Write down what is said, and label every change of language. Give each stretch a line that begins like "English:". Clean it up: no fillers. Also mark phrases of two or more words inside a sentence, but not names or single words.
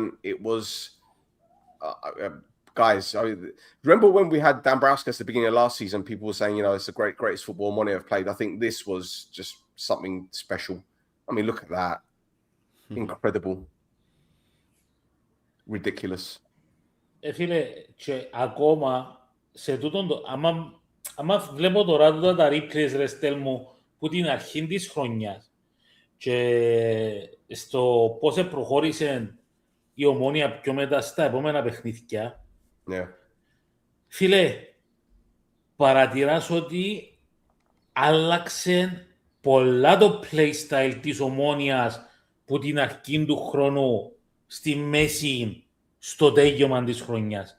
English: It was, guys, I mean, remember when we had Dan Browski at the beginning of last season, people were saying, it's the greatest football Omonia have played. I think this was just something special. I mean, look at that. Incredible. Ridiculous.
Greek: Φίλε, και ακόμα σε τούτον το... Άμα βλέπω τώρα τούτα τα replays, ρε Στέλ μου, που την αρχή της χρονιάς και στο πώς προχώρησε η Ομόνια πιο μετά στα επόμενα παιχνίδια, φίλε, παρατηράς ότι άλλαξε πολλά το playstyle της Ομόνιας που την αρχή του χρόνου στη μέση στο τέλειωμα της χρονιάς.